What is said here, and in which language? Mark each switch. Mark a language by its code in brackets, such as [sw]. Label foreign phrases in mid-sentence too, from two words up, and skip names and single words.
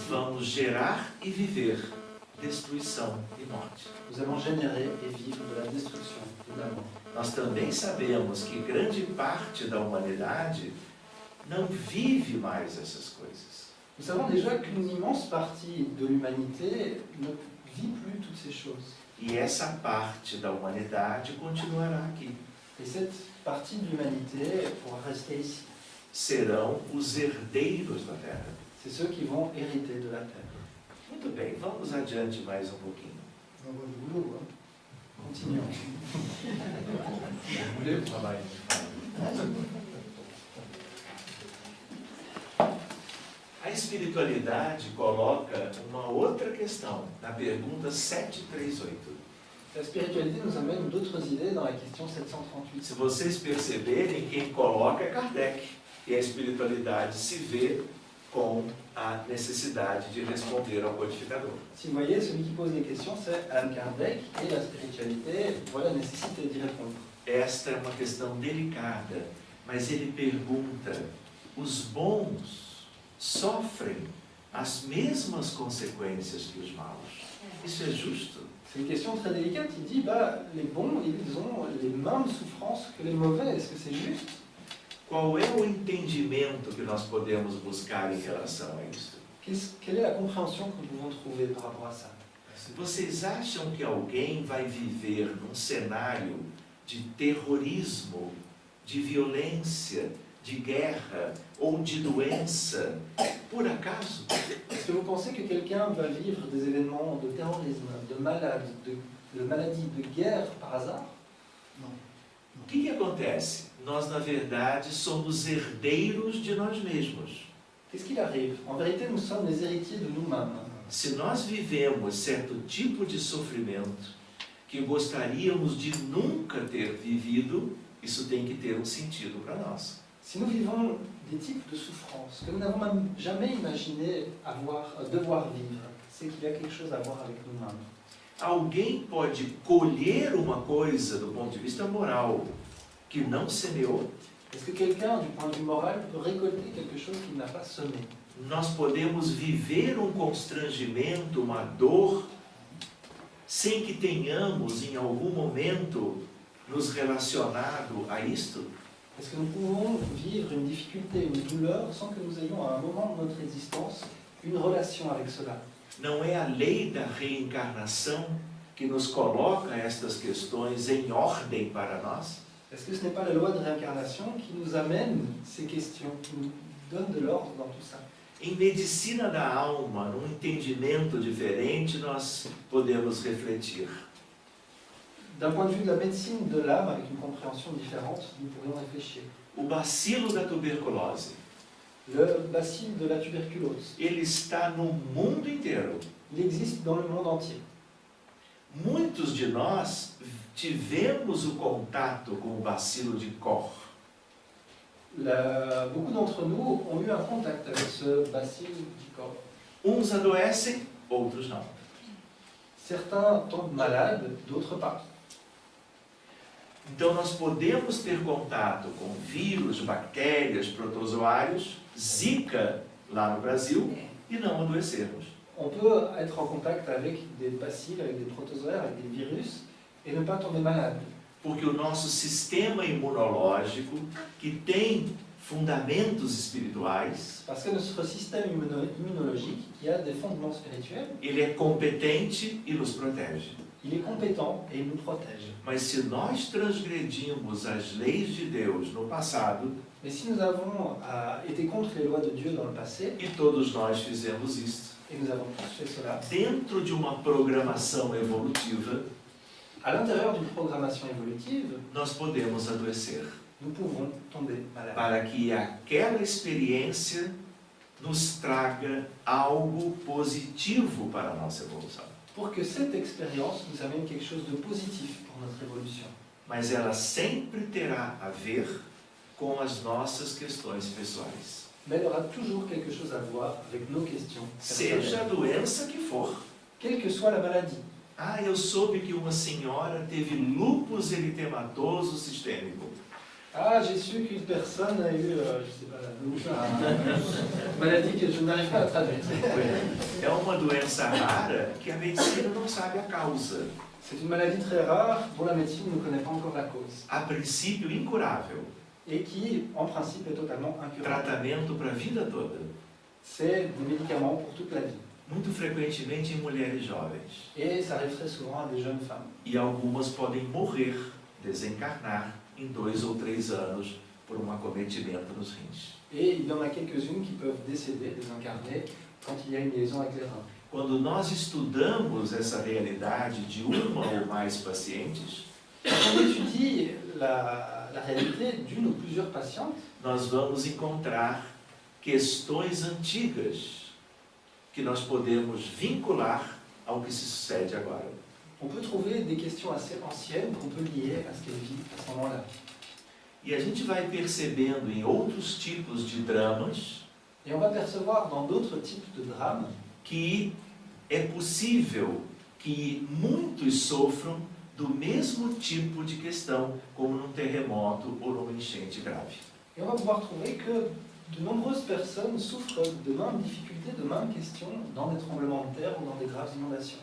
[pt] vamos gerar e viver destruição e morte. [fr] nous allons générer et vivre de la destruction et de la mort. [pt] Nós também sabemos que grande parte da humanidade não vive mais essas coisas. [fr] Nous savons déjà qu'une immense partie de l'humanité ne vit plus toutes ces choses. [pt] E essa parte da humanidade continuará aqui. [fr] Et cette partie de l'humanité pourra rester ici. [pt] Serão os herdeiros da Terra. [fr] C'est ceux qui vont hériter de la terre. [pt] Muito bem, vamos adiante mais um pouquinho. [fr] On voit le boulot, hein. Continuons. [pt] Mulher trabalha. A espiritualidade coloca uma outra questão na pergunta 738. [fr] La spiritualité nous amène d'autres idées dans la question 738. [pt] Se vocês perceberem, quem coloca é Kardec. E a espiritualidade se vê com a necessidade de responder ao codificador. [fr] Si vous voyez, celui qui pose les questions, c'est Allan Kardec, et la spiritualité voit la nécessité d'y répondre. [pt] Esta é uma questão delicada, mas ele pergunta: os bons sofrem as mesmas consequências que os maus? Isso é justo? [fr] C'est une question très délicate. Il dit, les bons, ils ont les mêmes souffrances que les mauvais. Est-ce que c'est juste? [pt] Qual é o entendimento que nós podemos buscar em relação a isso? [fr] Quelle est la compréhension que nous pouvons trouver par rapport à ça? [pt] Vocês acham que alguém vai viver num cenário de terrorismo, de violência, de guerra ou de doença, por acaso? [fr] Est-ce que vous pensez que quelqu'un va vivre des événements de terrorisme, de maladie, de guerre par hasard? Non. [pt] O que acontece? Nós, na verdade, somos herdeiros de nós mesmos. [fr] Qu'est-ce qu'il arrive? En vérité, nous sommes les héritiers de nous-mêmes. [pt] Se nós vivemos certo tipo de sofrimento que gostaríamos de nunca ter vivido, isso tem que ter um sentido para nós. [fr] Si nous vivons des types de souffrances que nous n'avons même jamais imaginé devoir vivre, c'est qu'il y a quelque chose à voir avec nous-mêmes. [pt] Alguém pode colher uma coisa do ponto de vista moral que não semeou? [fr] Est-ce que quelqu'un, du point de vue moral, peut récolter quelque chose qu'il n'a pas semé? [pt] Nós podemos viver um constrangimento, uma dor, sem que tenhamos em algum momento nos relacionado a isto? [fr] Est-ce que nous pouvons vivre une difficulté, une douleur, sans que nous ayons à un moment de notre existence une relation avec cela? [pt] Não é a lei da reencarnação que nos coloca estas questões em ordem para nós? [fr] Est-ce que ce n'est pas la loi de réincarnation qui nous amène ces questions, qui nous donne de l'ordre dans tout ça? [pt] Em medicina da alma, num entendimento diferente, nós podemos refletir. [fr] D'un point de vue de la médecine de l'âme, avec une compréhension différente, nous pourrions réfléchir. [pt] O bacilo da tuberculose, [fr] Le bacille de la tuberculose, [pt] ele está no mundo inteiro. [fr] il existe dans le monde entier. [pt] Muitos de nós tivemos o contato com o bacilo de Koch. [fr] Beaucoup d'entre nous ont eu un contact avec ce bacille du corps. [pt] Uns adoecem, outros não. [fr] Certains tombent malades, d'autres pas. [pt] Então nós podemos ter contato com vírus, bactérias, protozoários, Zika lá no Brasil, e não adoecermos. [fr] On peut être en contact avec des bacilles, avec des protozoaires, avec des virus, et ne pas tomber malade. [pt] Porque o nosso sistema imunológico, que tem fundamentos espirituais, [fr] Parce que notre système immunologique, qui a des fondements spirituels, [pt] ele é competente e nos protege. [fr] il est compétent et il nous protège. [pt] Mas se nós transgredimos as leis de Deus no passado, [fr] Mais si nous avons été contre les lois de Dieu dans le passé, [pt] e todos nós fizemos isto, [fr] et nous avons tous fait cela, [pt] dentro de uma programação evolutiva, [fr] à l'intérieur d'une programmation évolutive, [pt] nós podemos adoecer. [fr] nous pouvons tomber malades. [pt] Para que aquela experiência nos traga algo positivo para a nossa evolução. [fr] Pour que cette expérience nous amène quelque chose de positif pour notre évolution. [pt] Mas ela sempre terá a ver com as nossas questões pessoais. [fr] Mais elle aura toujours quelque chose à voir avec nos questions [pt] Seja a [fr] personnelles, [pt] doença que for. [fr] quelle que soit la maladie. [pt] Ah, eu soube que uma senhora teve lúpus eritematoso sistêmico. [fr] Ah, j'ai su qu'une personne a eu, je sais pas, une maladie que je n'arrive pas à traduire. [pt] É uma doença rara que a medicina não sabe a causa. [fr] C'est une maladie très rare dont la médecine ne connaît pas encore la cause [pt] A princípio incurável. [fr] et qui, en principe, est totalement incurable. [pt] Tratamento para a vida toda. [fr] C'est des médicaments pour toute la vie. [pt] Muito frequentemente em mulheres jovens. [fr] Et ça arrive très souvent à des jeunes femmes. [pt] E algumas podem morrer, desencarnar, em 2 ou 3 anos por um acometimento nos rins. [fr] Et il y en a quelques-unes qui peuvent décéder, désincarner, quand il y a une liaison avec les reins. [pt] Quando nós estudamos essa realidade de uma ou mais pacientes, [fr] Quand on étudie la réalité d'une ou plusieurs patientes, [pt] nós vamos encontrar questões antigas que nós podemos vincular ao que se sucede agora. [fr] on peut trouver des questions assez anciennes qu'on peut lier à ce qu'elle vit à ce moment-là. [pt] E a gente vai percebendo em outros tipos de dramas [fr] Et on va percevoir dans d'autres types de drames [pt] que é possível que muitos sofram do mesmo tipo de questão, como num terremoto ou numa enchente grave. [fr] et on va pouvoir trouver que de nombreuses personnes souffrent de mêmes difficultés, de mêmes questions dans des tremblements de terre ou dans des graves inondations.